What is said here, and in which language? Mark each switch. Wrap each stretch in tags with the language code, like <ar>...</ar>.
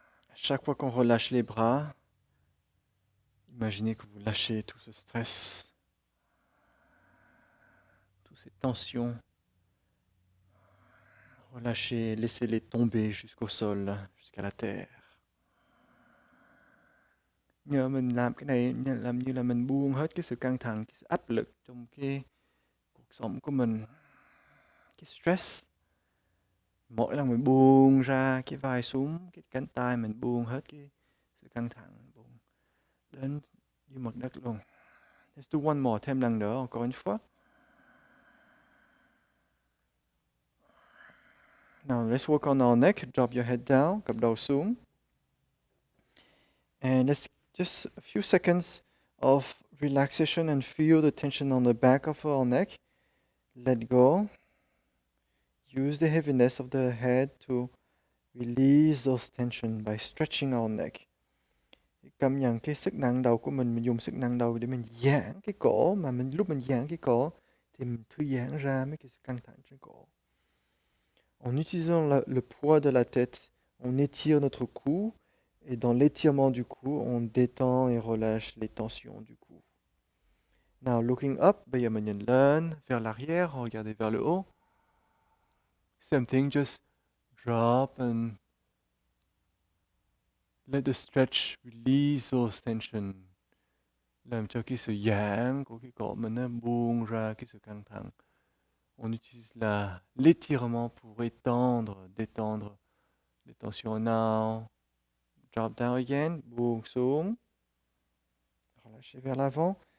<fr>À chaque fois qu'on relâche les bras, imaginez que vous lâchez tout ce stress, toutes ces tensions. Relâchez, laissez-les tomber jusqu'au sol, jusqu'à la terre.</fr> <vi>Nhờ mình làm cái này làm như là mình buông hết cái sự căng thẳng, cái sự áp lực trong cái cuộc sống của mình. Cái stress. Mỗi lần mình buông ra cái vai xuống, cái cánh tay mình buông hết cái sự căng thẳng, buông đến dưới mặt đất luôn.</vi> <en>Let's do one more,</en> <vi>thêm lần nữa,</vi> <fr>encore une fois.</fr> <en>Now let's work on our neck. Drop your head down,</en> <vi>cặp đầu xuống.</vi> <en>And let's just a few seconds of relaxation and feel the tension on the back of our neck. Let go. Use the heaviness of the head to release those tension by stretching our neck.</en> <vi>Cảm nhận cái sức nặng đầu của mình dùng sức nặng đầu để mình giãn cái cổ, mà lúc mình giãn cái cổ thì mình thư giãn ra mấy cái căng thẳng trên cổ.</vi> <fr>En utilisant le poids de la tête, on étire notre cou, et dans l'étirement du cou, on détend et relâche les tensions du cou.</fr> <en>Now, looking up,</en> <vi>bây giờ mình nhìn lên,</vi> <fr>vers l'arrière, regardez vers le haut.</fr> <en>Same thing, just drop and let the stretch release those tension.</en> <vi>Làm cho cái sự giãn của cái cổ mình nó buông ra cái sự căng thẳng.</vi> <fr>On utilise l'étirement pour étendre, détendre les tensions.</fr> <en>Now, drop down again,</en> <vi>buông xuống.</vi> <fr>Relâchez vers l'avant.</fr>